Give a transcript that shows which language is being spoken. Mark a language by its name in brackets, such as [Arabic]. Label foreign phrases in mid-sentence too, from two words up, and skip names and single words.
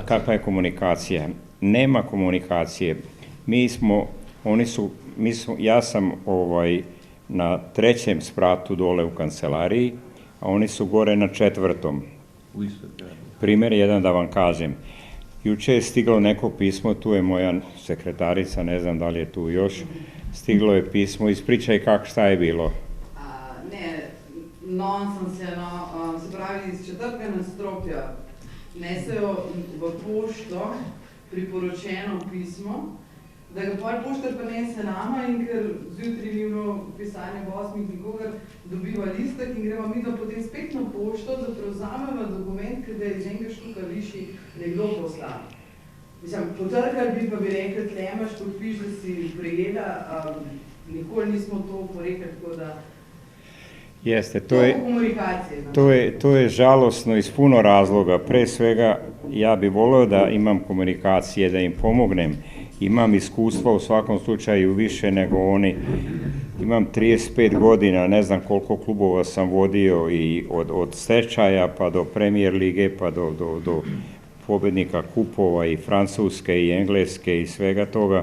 [Serbian] Kakva je komunikacija? Nema komunikacije. Ja sam na 3. spratu dole u kancelariji, a oni su gore na 4. Primjer jedan da vam kažem. Juče je stiglo neko pismo, tu je moja sekretarica, ne znam da li je tu još, stiglo je pismo, ispričaj šta je bilo. [Slovenian] Se pravi, iz 4. nadstropja nesejo v pošto priporočeno pismo, da ga pol poštar pa nese nama in ker zjutraj ni bilo pisanja v 8 nikogar, dobiva listek in gremo mi da potem spet na pošto, da prevzameva dokument, ki ga je iz enega štuka višji nekdo poslal. Mislim, potrkali bi pa bi rekli, tle imaš podpiš, da si prejela, nikoli nismo to porekli, tako da [Serbian] Jeste, to je žalosno iz puno razloga. Pre svega, ja bih voleo da imam komunikacije, da im pomognem. Imam iskustva u svakom slučaju više nego oni. imam 35 godina, ne znam koliko klubova sam vodio i od stečaja pa do Premier lige pa do pobjednika kupova i Francuske i Engleske i svega toga.